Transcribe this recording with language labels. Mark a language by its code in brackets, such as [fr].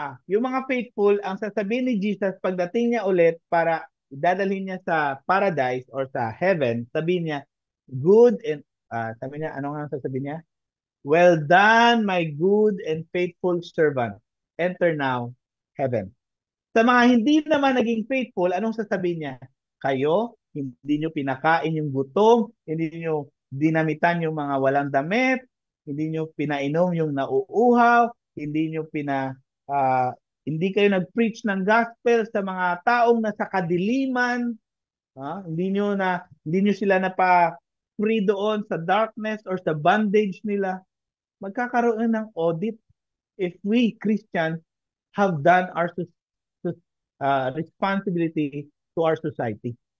[tl] yung mga faithful, ang sasabihin ni Jesus pagdating niya ulit para dadalhin niya sa paradise or sa heaven, sabihin niya, good and, sabi niya, ano nga ang sasabihin niya? [en] Well done, my good and faithful servant. Enter now heaven. [tl] Sa mga hindi naman naging faithful, anong sasabihin niya? Kayo, hindi nyo pinakain yung gutom, hindi nyo dinamitan yung mga walang damit, hindi nyo pinainom yung nauuhaw, hindi nyo ah, hindi kayo nag-preach ng gospel sa mga taong nasa kadiliman, hindi nyo sila free doon sa darkness or sa bondage nila. Magkakaroon ng [en] audit if we Christians have done our responsibility to our society.